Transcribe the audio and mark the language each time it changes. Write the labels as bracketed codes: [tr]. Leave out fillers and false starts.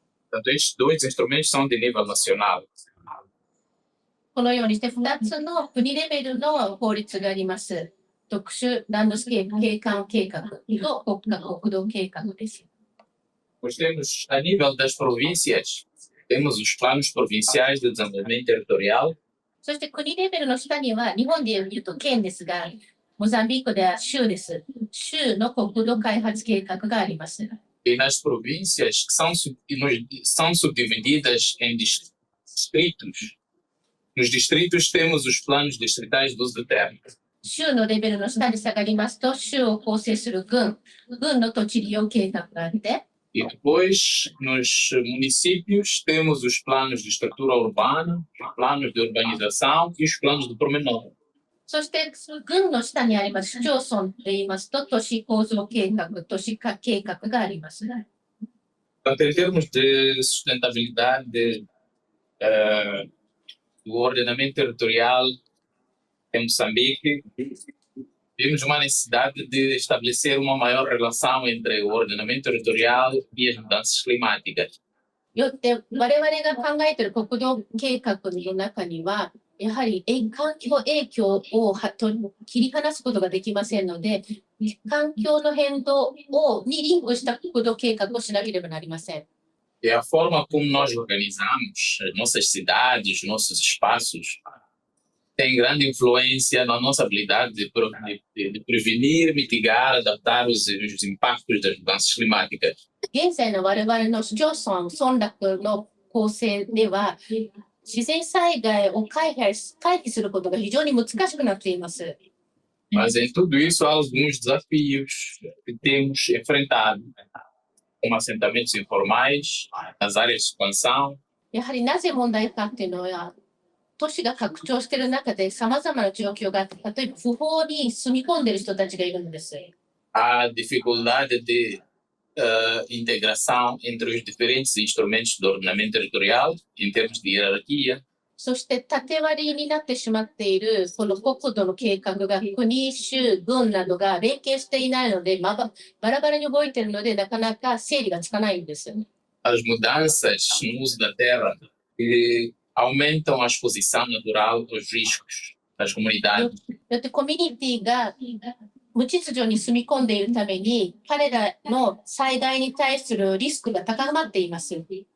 [pt] Portanto, estes dois instrumentos são de nível nacional. [ja] このようにして2つの国レベルの法律があります。特殊ランドスケープ景観計画と国家国土計画です。 [pt] Pois temos, a nível das províncias, temos os planos provinciais de desenvolvimento territorial. [ja] そして国レベルの下には、日本でいうと県ですが、モザンビークでは州です。州の国土開発計画があります。 [pt] E nas províncias que são subdivididas em distritos. Nos distritos temos os planos distritais de uso de terra. [ja] 州のレベルの下に下がりますと、州を構成する郡の土地利用計画があって、 [pt] E depois, nos municípios, temos os planos de estrutura urbana, os planos de urbanização e os planos de pormenor. [ja] そして、郡の下にあります市町村といいますと、都市構造計画、都市化計画があります。 [pt] Portanto, em termos de sustentabilidade do ordenamento territorial em Moçambique, vimos uma necessidade de estabelecer uma maior relação entre o ordenamento territorial e as mudanças climáticas. [ja] よって、我々が考えている国土計画の中には、やはり環境影響を切り離すことができませんので、環境の変動にリンクした国土計画をしなければなりません。 [pt] E a forma como nós organizamos as nossas cidades, nossos espaços, tem grande influência na nossa habilidade de prevenir, mitigar, adaptar os impactos das mudanças climáticas. [ja] 現在の我々の市町村村落の構成では、自然災害を回避することが非常に難しくなっています。 [pt] Mas em tudo isso há alguns desafios que temos enfrentado, como assentamentos informais, nas áreas de expansão. [ja] やはりなぜ問題かっていうのは、都市が拡張している中で様々な状況があって、例えば不法に住み込んでいる人たちがいるんです。 [pt] Há dificuldade de integração entre os diferentes instrumentos de ordenamento territorial em termos de hierarquia. [ja] そして縦割りになってしまっているこの国土の計画が国、州、郡などが連携していないので、バラバラに動いているので、なかなか整理がつかないんです。 [pt] As mudanças no uso da terra que aumentam a exposição natural aos riscos das comunidades. [ja] だってコミュニティが無秩序に住み込んでいるために、彼らの災害に対するリスクが高まっています。